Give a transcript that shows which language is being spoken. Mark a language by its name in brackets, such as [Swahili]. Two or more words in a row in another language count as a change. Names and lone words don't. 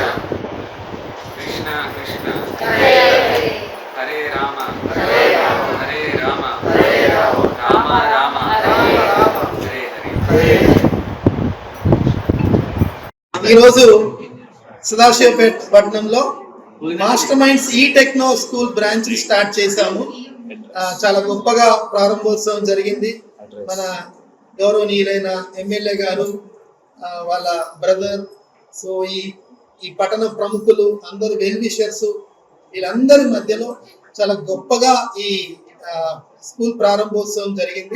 [Sanskrit] Krishna Krishna, Hare Hare, Hare Rama, Hare Rama, Hare Rama, Hare Rama, Rama Rama, Hare Rama, Hare Hare. Hare [Telugu] ఈరోజు సదాశివపేట పట్టణంలో మాస్టర్ మైండ్స్ ఈ టెక్నో [English] school branch start [Telugu] చేశాము. చాలా గొప్పగా ప్రారంభోత్సవం జరిగింది. మన గౌరవనీయులైన ఎమ్మెల్యే గారు, వాళ్ళ బ్రదర్, సో ఈ పట్టణ ప్రముఖులు అందరూ, [English] well wishers, [Telugu] వీళ్ళందరి మధ్యలో చాలా గొప్పగా ఈ స్కూల్ ప్రారంభోత్సవం జరిగింది.